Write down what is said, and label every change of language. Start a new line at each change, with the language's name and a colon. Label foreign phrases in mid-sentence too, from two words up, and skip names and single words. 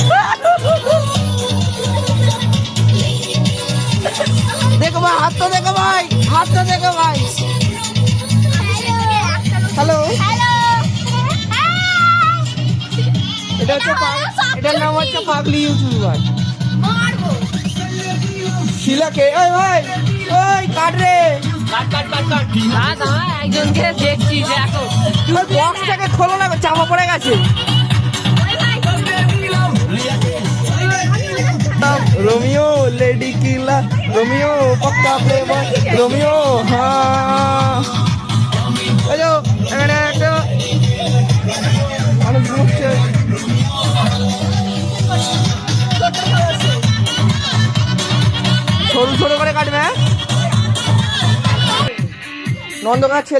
Bangla: দেখো ভাই, হাতটা দেখো ভাই, হ্যালো, এটার নাম হচ্ছে পাগলি ইউটিউবার শিলাকে। ওই ভাই, ওই কাট রে, একজনকে দেখছি, দেখো ওই বক্সটাকে খোলো না, চাপা পড়ে গেছে।
Hindi: रोमियो लेडी किला, रोमियो पक्का प्लेबॉय, रोमियो हाँ
Bangla: আজো এখানে একটা মানুষ ঘুরছে। সরু সরু করে কাটবে, নন্দকার ছেলে।